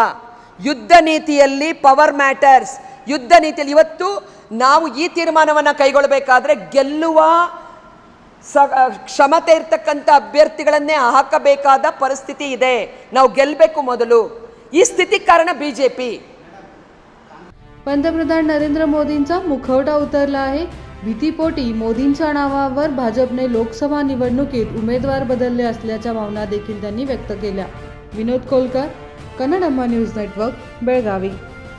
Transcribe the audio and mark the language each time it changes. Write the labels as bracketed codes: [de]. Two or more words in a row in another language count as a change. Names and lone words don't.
[kn] ಯುದ್ಧ ನೀತಿಯಲ್ಲಿ [en] power matters. [kn] ಯುದ್ಧ ನೀತಿಯಲ್ಲಿ ಇವತ್ತು ನಾವು ಈ ತೀರ್ಮಾನವನ್ನು ಕೈಗೊಳ್ಳಬೇಕಾದ್ರೆ ಗೆಲ್ಲುವ ಕ್ಷಮತೆ ಇರ್ತಕ್ಕಂಥ ಅಭ್ಯರ್ಥಿಗಳನ್ನೇ ಹಾಕಬೇಕಾದ ಪರಿಸ್ಥಿತಿ ಇದೆ. ನಾವು ಗೆಲ್ಲಬೇಕು ಮೊದಲು. ಈ ಸ್ಥಿತಿ ಕಾರಣ BJP. [mr] पंतप्रधान नरेंद्र मोदींचा मुखवटा उतरला आहे. भीतीपोटी मोदींच्या नावावर भाजपने लोकसभा निवडणुकीत उमेदवार बदलले असल्याच्या भावना देखील त्यांनी व्यक्त केल्या. विनोद कोलकर, कन्नडम्मा न्यूज नेटवर्क, बेळगावी.